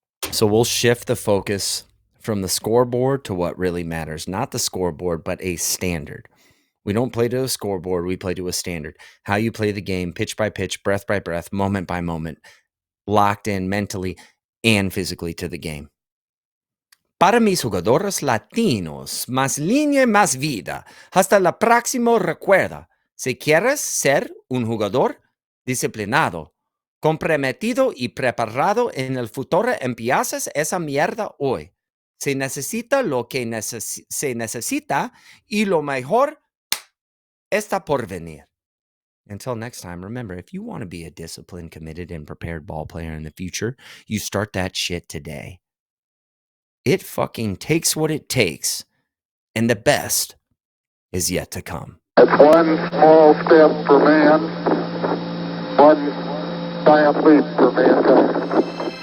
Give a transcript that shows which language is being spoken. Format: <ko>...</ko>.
<en>So we'll shift the focus from the scoreboard to what really matters. Not the scoreboard, but a standard. We don't play to a scoreboard. We play to a standard. How you play the game, pitch by pitch, breath by breath, moment by moment, locked in mentally and physically to the game.</en> <es>Para mis jugadores latinos, más línea, más vida. Hasta la próxima recuerda, si quieres ser un jugador disciplinado, comprometido y preparado en el futuro, empiezas esa mierda hoy. Se necesita lo que se necesita y lo mejor está por venir.</es> <en>Until next time, remember, if you want to be a disciplined, committed, and prepared ball player in the future, you start that shit today. It fucking takes what it takes, and the best is yet to come. It's one small step for man, one giant leap for mankind.</en>